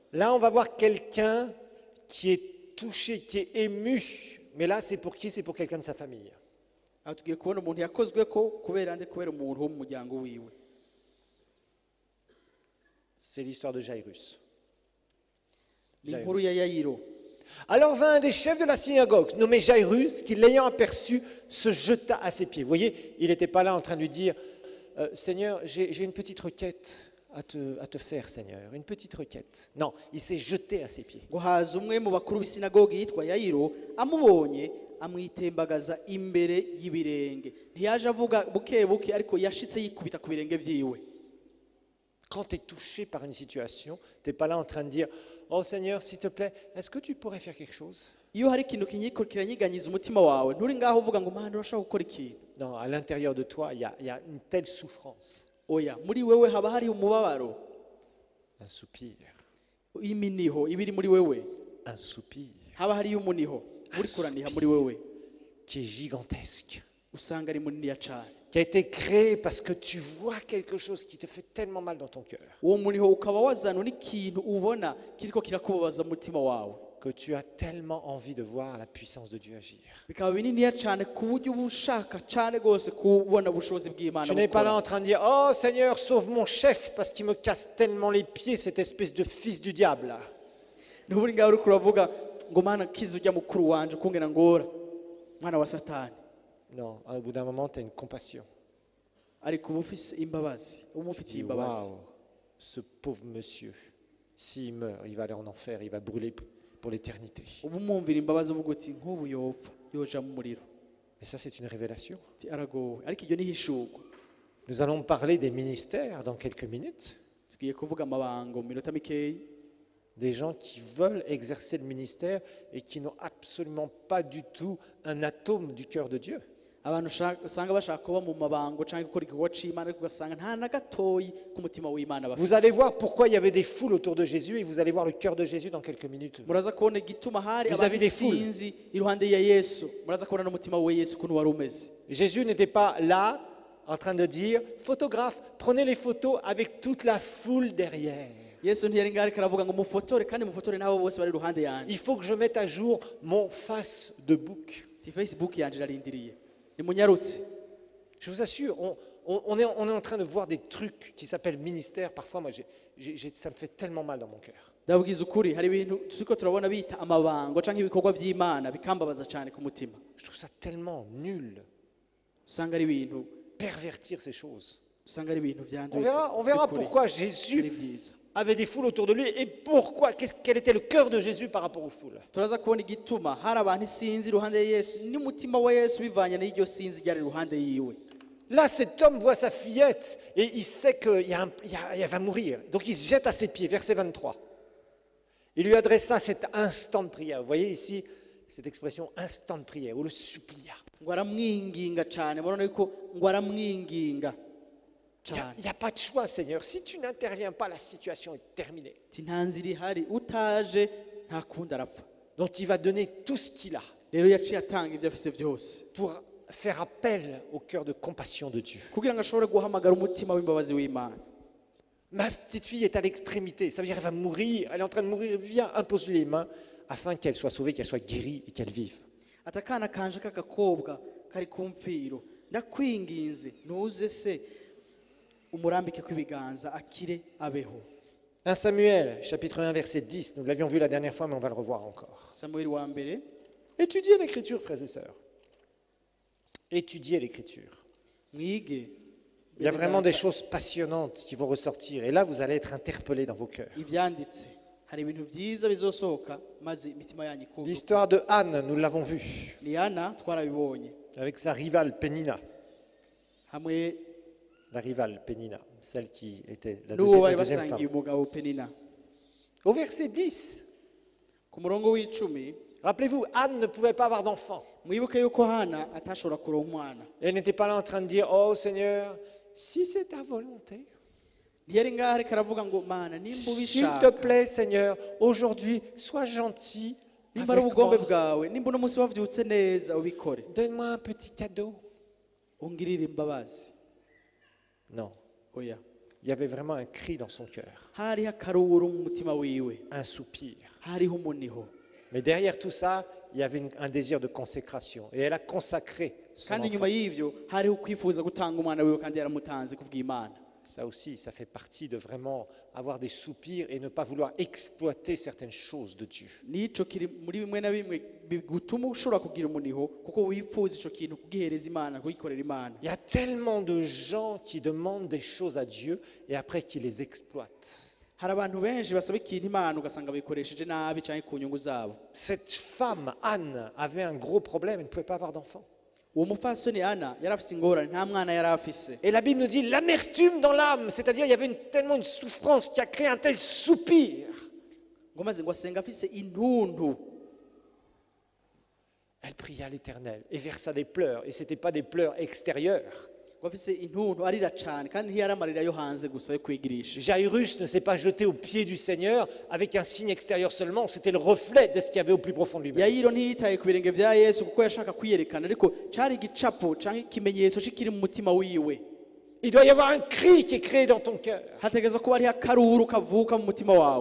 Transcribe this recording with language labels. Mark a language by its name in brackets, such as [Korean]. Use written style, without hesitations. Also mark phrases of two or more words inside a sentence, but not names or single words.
[French] Là, on va voir quelqu'un qui est touché, qui est ému. Mais là, c'est pour qui? C'est pour quelqu'un de sa famille. [Rundi] aha tugiye kubona umuntu yakozwe ko kubera umuntu wo mu muryango wiwe. [French] C'est l'histoire de Jairus. [Rundi] ni inkuru ya Yayiro. [French] Alors vint un des chefs de la synagogue, nommé Jairus, qui l'ayant aperçu, se jeta à ses pieds. Vous voyez, il n'était pas là en train de lui dire, Seigneur, j'ai une petite requête à te faire, Seigneur, une petite requête. Non, il s'est jeté à ses pieds. [Rundi] ngo haza umwe mu bakuru b'isinagogi yitwa Yayiro, amubonye amwitembagaza imbere y'ibirenge. ntiyaje avuga buke buke, ariko yashitse yikubita ku birenge vyiwe. [French] Quand tu es touché par une situation, tu n'es pas là en train de dire, oh Seigneur, s'il te plaît, est-ce que tu pourrais faire quelque chose? [Rundi] iyo hari ikintu kiranyiganyiza umutima wawe, nturi ngaho uvuga ngo mana urashaka gukora ikintu. [French] Non, à l'intérieur de toi, il y a une telle souffrance, [Rundi] oya, muri wewe haba hari umubabaro, [French] un soupir, [Rundi] iminiho ibiri muri wewe, [French] un soupir [Rundi] haba hari umuniho uri kuraniha muri wewe, [French] qui est gigantesque, [Rundi] usanga ari munini ya cane. [French] qui a été créé parce que tu vois quelque chose qui te fait tellement mal dans ton cœur, [Rundi] uwo muniho ukaba wazanwa n'ikintu ubona kiriko kirakubabaza mu mutima wawe, [French] que tu as tellement envie de voir la puissance de Dieu agir. [Rundi] bikaba bininiya cane ku buryo uba ushaka cane rwose kubona ubushobozi bw'Imana [French] Tu n'es pas là [Rundi] bukora. [French] en train de dire, oh Seigneur, sauve mon chef parce qu'il me casse tellement les pieds, cette espèce de fils du diable là. [Rundi] ntuburi ngaho uriko uravuga ngo mana kiza ujya mukuru wanje ukungena ngora mwana wa satani. [French] Non, au bout d'un moment, tu as une compassion. [Rundi] ariko uba ufise imbabazi, uba [French] Tu [Rundi] umufitiye [French] dis, [Rundi] imbabazi. [French] waouh, ce pauvre monsieur, s'il meurt, il va aller en enfer, il va brûler pour l'éternité. [Rundi] uba umwumvira imbabazi uvuga uti nk'ubu yopfa yoja mu muriro. [French] Mais ça, c'est une révélation. [Rundi] ati aragowe ariko iryo ni ihishurwa. [French] Nous allons parler des ministères dans quelques minutes. [Rundi] Tugiye kuvuga amabango mu minota mikeyi, [French] Des gens qui veulent exercer le ministère et qui n'ont absolument pas du tout un atome du cœur de Dieu. [Rundi] abantu usanga bashaka kuba mu mabango cyangwa gukora igikorwa c'Imana ariko ugasanga nta na gatoyi k'umutima w'Imana [French] Vous allez [Rundi] bafise. [French] voir pourquoi il y avait des foules autour de Jésus et vous allez voir le cœur de Jésus dans quelques minutes. [Rundi] Muraza kubona igituma hari [French] Vis-à-vis [Rundi] abantu [French] des foules. [Rundi] isinzi iruhande ya Yesu. Muraza kubona n'umutima wa Yesu ukuntu wari umeze. [French] Jésus n'était pas là en train de dire, photographe, prenez les photos avec toute la foule derrière. [Rundi] Yesu ntiyari ngaho ariko aravuga ngo mufotore kandi mufotore n'abo bose bari iruhande yanjye. [French] Il faut que je mette à jour mon face de bouc. [Rundi] Ti Facebook yanje irarindiriye. Nimunyarutse. [French] Je vous assure, on est en train de voir des trucs qui s'appellent ministère. Parfois, moi, ça me fait tellement mal dans mon cœur. [Rundi] Ndabwiza ukuri hari ibintu turiko turabona bita amabango canke ibikorwa vy'Imana bikambabaza cyane ku mutima. [French] Je trouve ça tellement nul, [Rundi] Usanga ari ibintu [French] pervertir ces choses. [Rundi] usanga ari ibintu [French] On [Rundi] vyanduye. [French] verra [Rundi] by'ukuri. [French] pourquoi [Rundi] Ari [French] Jésus [Rundi] vyiza. [French] avait des foules autour de lui et pourquoi, quel était le cœur de Jésus par rapport aux foules. [Rundi] Turaza kubona igituma hari abantu isinzi iruhande ya Yesu n'umutima wa Yesu bivanye n'iryo sinzi ryari iruhande yiwe. [French] Là, cet homme voit sa fillette et il sait qu'elle va mourir. Donc il se jette à ses pieds, verset 23. Il lui adressa cet instant de prière. Vous voyez ici cette expression instant de prière, où le supplia. [Rundi] Ngo aramwinginga cyane murabona yuko ngo aramwinginga [French] Il [Rundi] cyane. [French] n'y a pas de choix, Seigneur. Si tu n'interviens pas, la situation est terminée. [Rundi] Ati nta nzira ihari utaje nta kundi arapfa. [French] Donc il va donner tout ce qu'il a [Rundi] Rero yaciye atanga ibyo afise byose [French] pour faire appel au cœur de compassion de Dieu. [Rundi] kugira ngo ashobore guhamagara umutima w'imbabazi w'Imana. [French] Ma petite fille est à l'extrémité, ça veut dire qu'elle va mourir, elle est en train de mourir, viens, impose-lui les mains afin qu'elle soit sauvée, qu'elle soit guérie et qu'elle vive. [Rundi] Ati akana kanje k'agakobwa kari ku mfiro ndakwinginze ntuze se umurambike kw'ibiganza akire abeho. [French] 1 Samuel, chapitre 1, verset 10, nous l'avions vu la dernière fois, mais on va le revoir encore. [Rundi] Samueli wa mbere [French] Étudiez l'Écriture, frères et sœurs. Étudiez l'Écriture. [Rundi] mwige [French] Il y a vraiment des choses passionnantes qui vont ressortir. Et là, vous allez être interpellés dans vos cœurs. [Rundi] ivyanditse. Hari ibintu vyiza bizosohoka maze imitima yanyu ikuka. [French] L'histoire de Anne, nous l'avons vu, [Rundi] Ni Ana twarabibonye [French] avec sa rivale Pénina. [Rundi] hamwe [French] La rivale Pénina, celle qui était la [Rundi] n'uwo bari [French] deuxième [Rundi] basangiye [French] femme. [Rundi] umugabo Penina. [French] Au verset 10, [Rundi] Ku murongo w'icumi [French] rappelez-vous, Anne ne pouvait pas avoir d'enfant. [Rundi] mwibuke yuko Hana atashobora kuronka umwana. [French] Elle n'était pas là en train de dire, oh Seigneur, si c'est ta volonté, [Rundi] Ntiyari ngaho ariko aravuga ngo Mana nimba [French] s'il te [Rundi] ubishaka [French] plaît Seigneur, aujourd'hui, sois gentil [Rundi] nimba ari [French] avec [Rundi] ubugombe [French] moi. [Rundi] bwawe nimba uno munsi wavyutse neza ubikore [French] Donne-moi un petit cadeau. [Rundi] ungirire imbabazi. [French] Non, [Rundi] Oya [French] il y avait vraiment un cri dans son cœur, [Rundi] hariho akaruru mu mutima wiwe, [French] un soupir. [Rundi] hariho umuniho, [French] Mais derrière tout ça, il y avait un désir de consécration. Et elle a consacré son [Rundi] kandi [French] enfant. [Rundi] nyuma y'ivyo hariho kwifuza gutanga umwana wiwe kandi yaramutanze kubw'Imana. [French] Ça aussi, ça fait partie de vraiment avoir des soupirs et ne pas vouloir exploiter certaines choses de Dieu. [Rundi] Nico kiri muri bimwe na bimwe bigutuma ushobora kugira umuniho kuko wifuza ico kintu kugihereza Imana kugikorera Imana. [French] Il y a tellement de gens qui demandent des choses à Dieu et après qui les exploitent. [Rundi] Hari abantu benshi basaba ikintu Imana ugasanga bayikoresheje nabi canke ku nyungu zabo. [French] Cette femme, Anne, avait un gros problème, elle ne pouvait pas avoir d'enfant. [Rundi] Uwo mupfasoni Ana yari afise ingorane nta mwana yari afise. [French] Et la Bible nous dit l'amertume dans l'âme, c'est-à-dire il y avait tellement une souffrance qui a créé un tel soupir. [Rundi] Ngo maze ngo asenga afise intuntu. [French] Elle pria à l'Éternel et versa des pleurs, et ce n'étaient pas des pleurs extérieurs. [Rundi] Ngo afise intuntu arira cane kandi ntiyari amarira yo hanze gusa yo kwigirisha. [French] Jairus ne s'est pas jeté aux pieds du Seigneur avec un signe extérieur seulement, c'était le reflet de ce qu'il y avait au plus profond de lui-même. [Rundi] Yayiro ntiyitaye ku birenge vya Yesu kuko yashaka kwiyerekana ariko cari igicapo canke ikimenyetso kikiri mu mutima wiwe. [French] Il doit y avoir un cri qui est créé dans ton cœur, [Rundi] Hategerezwa kuba hariho akaruru kavuka mu mutima wawe